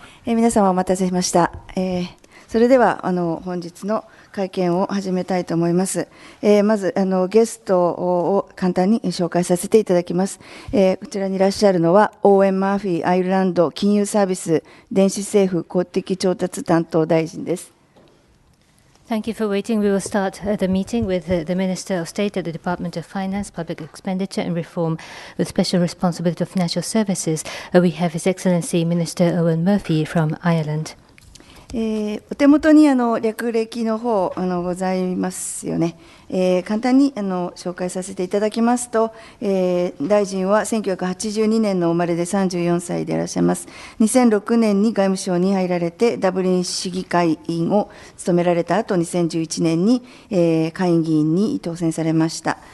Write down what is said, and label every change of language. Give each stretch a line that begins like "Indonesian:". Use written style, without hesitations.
Japanese: 皆様お待たせしました。それでは本日の会見を始めたいと思います。まずゲストを簡単に紹介させていただきます。こちらにいらっしゃるのはオーウェン・マーフィーアイルランド金融サービス電子政府公的調達担当大臣です。
English: Thank you for waiting. We will start the meeting with the Minister of State at the Department of Finance, Public Expenditure and Reform with special responsibility of financial services. We have His Excellency Minister Eoghan Murphy from Ireland.
Japanese: お手元に略歴の方ございますよね。簡単に紹介させていただきますと、大臣は1982年の生まれで34歳でいらっしゃいます。 2006年に外務省に入られてダブリン市議会委員を務められた後、2011年に下院議員に当選されました。